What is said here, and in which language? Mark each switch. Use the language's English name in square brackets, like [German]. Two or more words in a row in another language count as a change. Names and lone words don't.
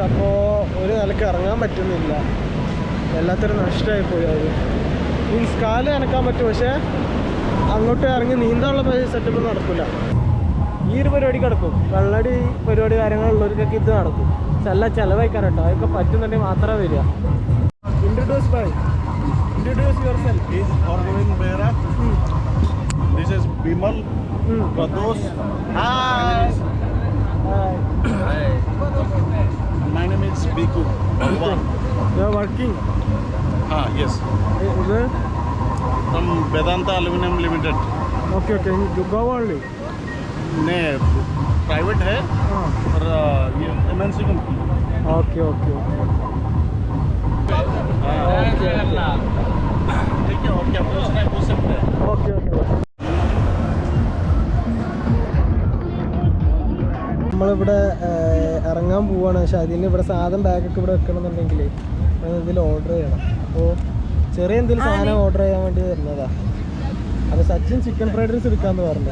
[Malayalam] അപ്പോൾ ഒരു നിലക്ക് ഇറങ്ങാൻ പറ്റുന്നില്ല, എല്ലാത്തിനും നഷ്ടമായി പോയി. അത് മീൻസ് കാല് നനക്കാൻ പറ്റും, പക്ഷേ അങ്ങോട്ട് ഇറങ്ങി നീന്താനുള്ള സെറ്റപ്പ് നടക്കില്ല. ഈ ഒരു പരിപാടി കിടക്കും, വെള്ളടി പരിപാടി കാര്യങ്ങളുള്ളവർക്കൊക്കെ ഇത് നടക്കും. പക്ഷെ എല്ലാം ചിലവായിക്കാൻ കേട്ടോ. അതൊക്കെ പറ്റുന്നുണ്ടെങ്കിൽ മാത്രമേ വരിക. [English] Introduce yourself. This is Bimal. Pradosh. Hi. My name is Biku. You are working? Yes. From Vedanta Aluminum Limited. Okay. You go only? No, private [Hindi] है और [English] MNC company. Okay. [Hindi] ठीक है, और क्या पूछना है पूछ सकते हैं. [Malayalam] Okay. നമ്മളിവിടെ ഇറങ്ങാൻ പോവാണ്. പക്ഷെ അതിന് ഇവിടെ സാധനം ബാഗൊക്കെ ഇവിടെ വെക്കണമെന്നുണ്ടെങ്കിൽ എന്തെങ്കിലും ഓർഡർ ചെയ്യണം. അപ്പോൾ ചെറിയ എന്തെങ്കിലും സാധനം ഓർഡർ ചെയ്യാൻ വേണ്ടി വരുന്നതാ. അപ്പോൾ സച്ചിൻ [English] chicken fried rice [Malayalam] എടുക്കാമെന്ന് പറഞ്ഞു.